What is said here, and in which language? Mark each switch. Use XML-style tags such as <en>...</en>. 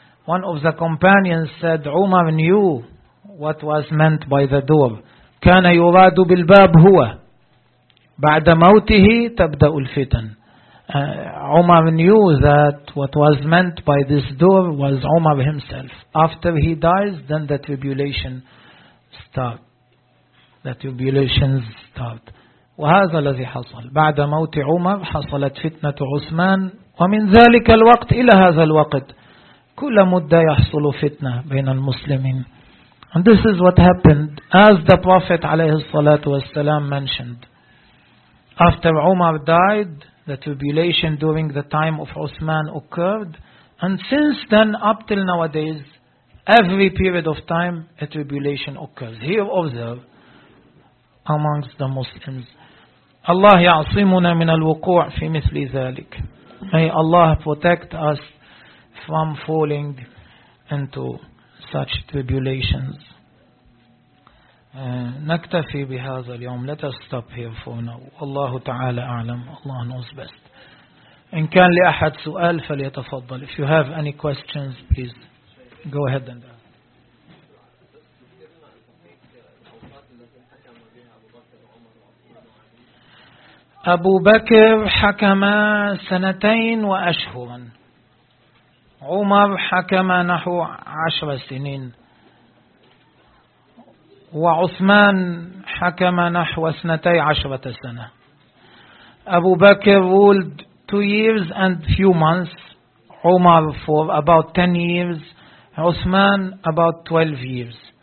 <en>One of the companions said عمر knew what was meant by the door.</en> <ar>كان يراد بالباب هو, بعد موته تبدأ الفتن.</ar> <en>Umar knew that what was meant by this door was Umar himself. After he dies, then the tribulation start. The tribulations start.</en> <ar>وهذا الذي حصل. بعد موت عمر حصلت فتنة عثمان, ومن ذلك الوقت إلى هذا الوقت كل مدة يحصل فتنة بين المسلمين.</ar> <en>And this is what happened, as the Prophet</en> <ar>عليه الصلاة والسلام</ar> <en>mentioned. After Umar died, the tribulation during the time of Uthman occurred, and since then up till nowadays, every period of time a tribulation occurs. Here observe amongst the Muslims.</en> <ar>Allah ya'asimuna min al-wuku' fi mithli thalik.</ar> <en>May Allah protect us from falling into such tribulations.</en> <ar>نكتفي بهذا اليوم.</ar> <en>Let us stop here for now.</en> <ar>والله تعالى أعلم.</ar> <en>Allah knows best.</en> <ar>إن كان لأحد سؤال فليتفضل.</ar> <en>If you have any questions, please go ahead and ask.</en> <ar>أبو بكر حكم سنتين وأشهرا, عمر حكم نحو 10 سنين, وعثمان حكم نحو 12 سنة.</ar> <en>أبو بكر ruled 2 years and few months, عمر for about 10 years, عثمان about 12 years.</en>